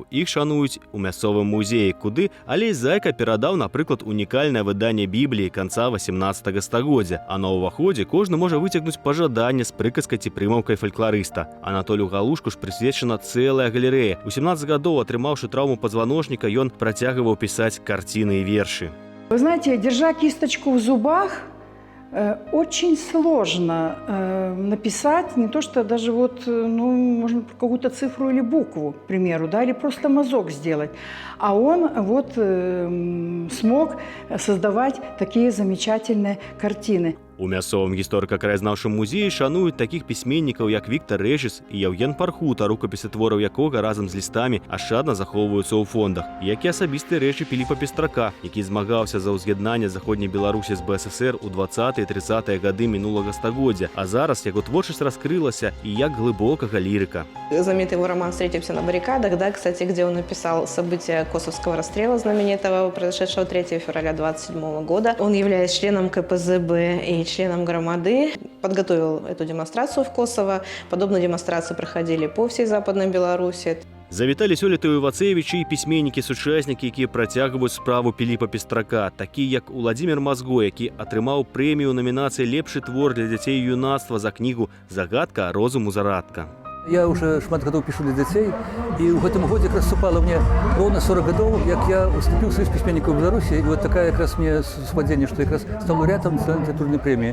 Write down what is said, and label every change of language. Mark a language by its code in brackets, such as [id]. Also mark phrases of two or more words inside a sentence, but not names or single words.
[be] Іх шануюць у мясцовым музеі, куды Алесь Зайка перадаў, напрыклад, унікальнае выданне Бібліі канца 18 стагоддзя. А на ўваходзе кожны можа выцягнуць пажаданне з прыказкай ці прымаўкай фалькларыста. Анатолію Галушку ж прысвечана цэлая галерэя. У 17 гадоў, атрымаўшы траўму пазваночніка, ён працягваў пісаць карціны і вершы. [ru] Вы знаете, держа кисточку в зубах, очень сложно написать не то, что даже вот, ну, можно какую-то цифру или букву, к примеру, да, или просто мазок сделать. А он вот смог создавать такие замечательные картины. [be] У мясцовым гісторыка-краязнаўчым музеі шануюць такіх пісьменнікаў, як Віктар Рэжыс і Яўген Пархута, рукапісы твораў якога разам з лістамі ашчадна захоўваюцца ў фондах, як і асабістыя рэчы Піліпа Пестрака, які змагаўся за ўз'яднанне заходняй Беларусі з БССР у 20-е і 30-е гады мінулага стагоддзя. А зараз яго творчасць раскрылася і як глыбокага лірыка. [ru] Знаменитый его роман «Встретимся на баррикадах», да, кстати, где он написал события Косовского расстрела знаменитого, произошедшего 3 февраля 1927 года. Он, являясь членом КПЗБ и членом громады, подготовил эту демонстрацию в Косово. Подобные демонстрации проходили по всей Западной Беларуси. [be] Завіталі сёлета ў Івацевічы і пісьменнікі-сучаснікі, якія працягваюць справу Піліпа Пестрака, такі як Уладзімір Мазго, які атрымаў прэмію ў намінацыі «Лепшы твор для дзяцей і юнацтва» за кнігу «Загадка розуму зарадка». Я уже шмат гадоў пишу для дзяцей, і ў гэтым годзе якраз супала мне роўна 40 гадоў, як я уступіў сваіх пісьменнікаў у Беларусі, і вот такая якраз мне супадзенне, што якраз стаў лаўрэатам нацыянальнай літаратурнай прэміі.